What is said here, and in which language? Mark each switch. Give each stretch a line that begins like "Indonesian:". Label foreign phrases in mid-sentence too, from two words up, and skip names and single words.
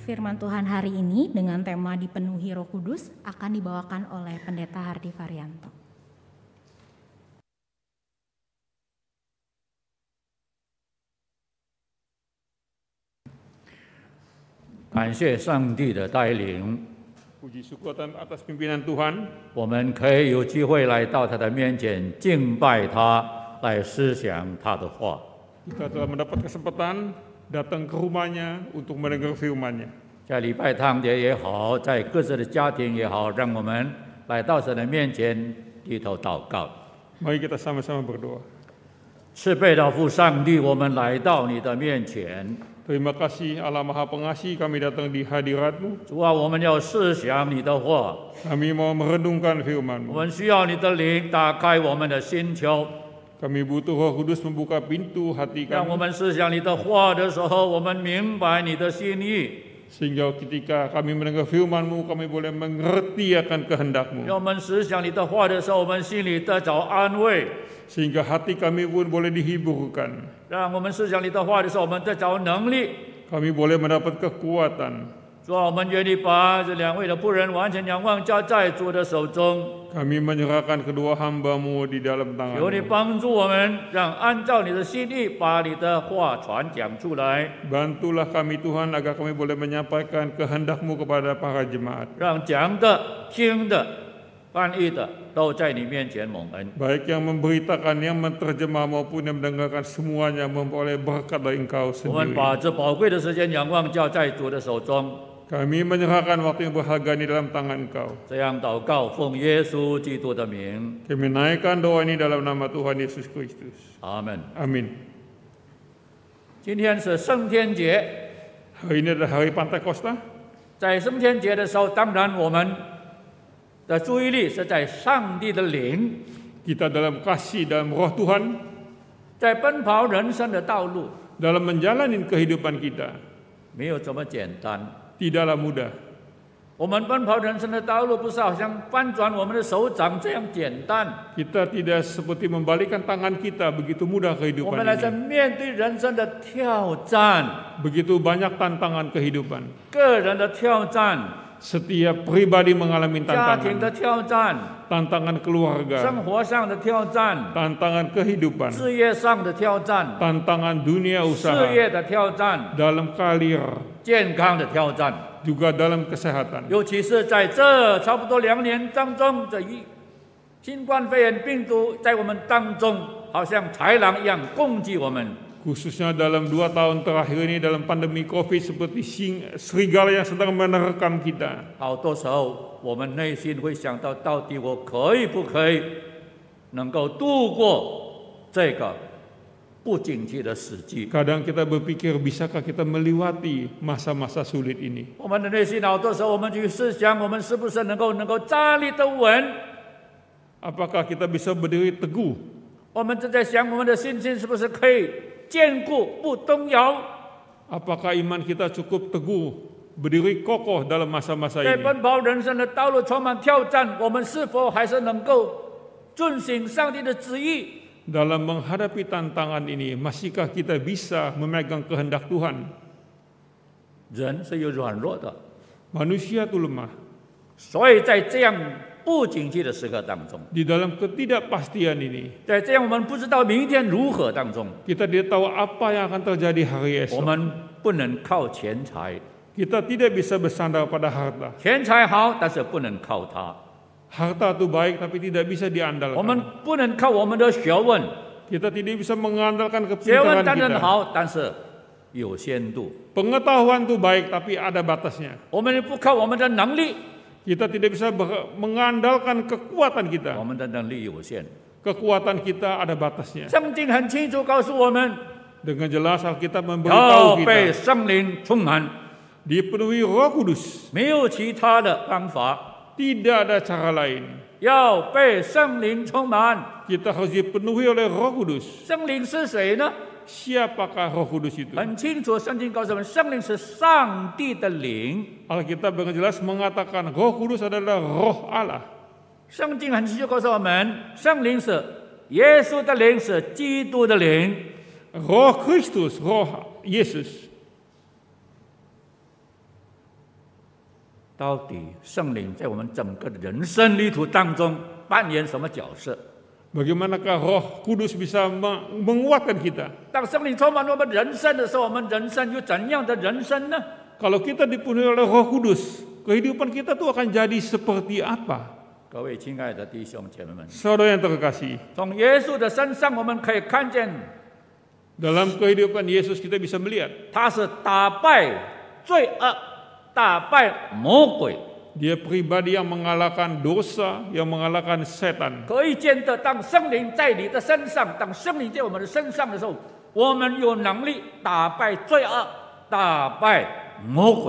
Indonesian: firman Tuhan hari ini dengan tema dipenuhi Roh Kudus akan dibawakan oleh Pendeta Hardi Varianto.
Chinese: 感谢上帝的带领，
Indonesian: Puji syukur atas pimpinan Tuhan,
Chinese: 我们可以有机会来到他的面前敬拜他，来思想他的话。
Indonesian: kita telah mendapat kesempatan datang ke rumahnya untuk mendengar firman-Nya.
Chinese: 在礼拜堂节也好，在各自的家庭也好，让我们来到神的面前低头祷告。
Indonesian: Mari kita sama-sama berdoa.
Chinese: 慈悲的父上帝，我们来到你的面前，
Indonesian: Terima kasih Allah Maha Pengasih, kami datang di hadirat-Mu.
Chinese: 主啊，我们要思想你的话，
Indonesian: Kami mau merenungkan
Chinese: 我
Indonesian: firman-Mu.
Chinese: 们需要你的灵打开我们的心窍，
Indonesian: Kami butuh Roh Kudus membuka pintu hati
Chinese: 让我
Indonesian: kami,
Chinese: 们思想你的话的时候，我们明白你的心意。
Indonesian: sehingga ketika kami mendengar firman-Mu, kami boleh mengerti akan kehendak-Mu.
Chinese: 让我们思想你的话的时候，我们心里得着安慰；
Indonesian: Sehingga hati kami pun boleh dihiburkan.
Chinese: 让我们思想你的话的时候，我们得着能力。
Indonesian: Kami boleh mendapat kekuatan.
Chinese: 主啊，我们愿意把这两位的仆人完全仰望交在主的手中，
Indonesian: Kami menyerahkan kedua hamba-Mu di dalam
Chinese: 求你
Indonesian: tangan-Mu.
Chinese: 帮助我们，让按照你的心意把你的话传讲出来，
Indonesian: Bantulah kami Tuhan agar kami boleh menyampaikan kehendak-Mu kepada para jemaat.
Chinese: 让讲的、听的、翻译的都在你面前蒙恩。
Indonesian: Baik yang memberitakan, yang menterjemah maupun yang mendengarkan, semuanya memperoleh berkat dari Engkau
Chinese: 我们
Indonesian: sendiri.
Chinese: 把这宝贵的时间仰望交在主的手中，
Indonesian: Kami menyerahkan waktu yang berharga ini dalam tangan Engkau.
Chinese: 这样祷告，奉耶稣基督的名，
Indonesian: Kami naikkan doa ini dalam nama Tuhan Yesus Kristus.
Chinese: 阿门。
Indonesian: Amin.
Chinese: 今天是圣天节。
Indonesian: Hari ini adalah hari Pantakosta.
Chinese: 在圣天节的时候，当然我们的注意力是在上帝的灵，
Indonesian: Kita dalam kasih, dalam roh Tuhan,
Chinese: 在奔跑人生的道路，
Indonesian: dalam menjalani kehidupan kita.
Chinese: 没有这么简单。
Indonesian: Tidaklah mudah.
Chinese: 我们奔跑人生的道路，不是好像翻转我们的手掌这样简单。
Indonesian: Kita tidak seperti membalikkan tangan kita, begitu mudah
Chinese: 我
Indonesian: kehidupan
Chinese: 们来在
Indonesian: ini.
Chinese: 面对人生的挑战，
Indonesian: Begitu banyak tantangan kehidupan.
Chinese: 个人的挑战，
Indonesian: Setiap pribadi mengalami
Chinese: 家庭的
Indonesian: tantangan.
Chinese: 挑战，
Indonesian: Tantangan keluarga,
Chinese: 生活上的挑战，
Indonesian: tantangan kehidupan,
Chinese: 事业上的挑战，
Indonesian: tantangan dunia
Chinese: 事
Indonesian: usaha,
Chinese: 业的挑战，
Indonesian: dalam karir,
Chinese: 健康的挑战。
Indonesian: juga dalam kesehatan.
Chinese: 尤其是在这差不多2年当中，这新冠肺炎病毒在我们当中，好像豺狼一样攻击我们。
Indonesian: Khususnya dalam 2 tahun terakhir ini dalam pandemi COVID seperti serigala yang sedang menerkam kita.
Chinese: 好多时候，我们内心会想到，到底我可以不可以能够度过这个不景气的时期？
Indonesian: Kadang kita berpikir, bisakah kita melewati masa-masa sulit ini?
Chinese: 我们的内心好多时候，我们去思想，我们是不是能够站立得稳？
Indonesian: Apakah kita bisa berdiri teguh?
Chinese: 我们正在想，我们的信心是不是可以坚固不动摇？
Indonesian: Apakah iman kita cukup teguh, berdiri kokoh dalam masa-masa
Chinese: 在
Indonesian: ini?
Chinese: 奔跑人生的道路充满挑战，我们是否还是能够遵行上帝的旨意？
Indonesian: Dalam menghadapi tantangan ini, masihkah kita bisa memegang kehendak Tuhan?
Chinese: 人是有软弱的，
Indonesian: Manusia itu lemah.
Chinese: 所以在这样不景气的时刻当中，
Indonesian: Di dalam ketidakpastian ini,
Chinese: 在这样我们不知道明天如何当中，
Indonesian: kita tidak tahu apa yang akan terjadi hari
Chinese: 我
Indonesian: esok.
Chinese: 们不能靠钱财，
Indonesian: Kita tidak bisa bersandar pada harta.
Chinese: 钱财好，但是不能靠它；
Indonesian: Harta itu baik tapi tidak bisa
Chinese: 我们
Indonesian: diandalkan.
Chinese: 不能靠我们的学问，
Indonesian: Kita tidak bisa mengandalkan
Chinese: 学问
Indonesian: kepintaran
Chinese: 当然
Indonesian: kita.
Chinese: 好，但是有限度。
Indonesian: Pengetahuan itu baik tapi ada batasnya.
Chinese: 我们不靠我们的能力，
Indonesian: Kita tidak bisa mengandalkan kekuatan
Chinese: 我
Indonesian: kita.
Chinese: 们的能力有限。
Indonesian: Kekuatan kita ada batasnya.
Chinese: 圣经很清楚告诉我们，
Indonesian: Dengan jelas Alkitab
Chinese: 要
Indonesian: memberitahu
Chinese: 被
Indonesian: kita
Chinese: 圣灵充满，
Indonesian: dipenuhi Roh Kudus.
Chinese: 没有其他的方法，
Indonesian: Tidak ada cara lain.
Chinese: 要被圣灵充满。
Indonesian: Kita harus dipenuhi oleh Roh Kudus.
Chinese: 圣灵是谁呢？
Indonesian: Siapakah Roh Kudus itu?
Chinese: 很清楚，圣经告诉我们，圣灵是上帝的灵。
Indonesian: Alkitab dengan jelas mengatakan Roh Kudus adalah Roh Allah.
Chinese: 圣经很清楚告诉我们，圣灵是耶稣的灵，是基督的灵。
Indonesian: Roh Kristus, Roh Yesus.
Chinese: 到底圣灵在我们整个的人生旅途当中扮演什么角色？
Indonesian: Bagaimanakah Roh Kudus bisa menguatkan kita?
Chinese: 当圣灵充满我们人生的时候，我们人生有怎样的人生呢？
Indonesian: Kalau kita dipenuhi oleh Roh Kudus, kehidupan kita tuh akan jadi seperti apa?
Chinese: 各位亲爱的弟兄姐妹们，
Indonesian: Saudara yang terkasih,
Chinese: 从耶稣的身上我们可以看见，
Indonesian: dalam kehidupan Yesus kita bisa melihat
Chinese: 他是打败罪恶、打败魔鬼。
Indonesian: Dia pribadi yang mengalahkan dosa, yang mengalahkan setan.
Chinese: 可以见得，当圣灵在你的身上，当圣灵在我们的身上的时候，我们有能力打败罪恶，打败魔鬼。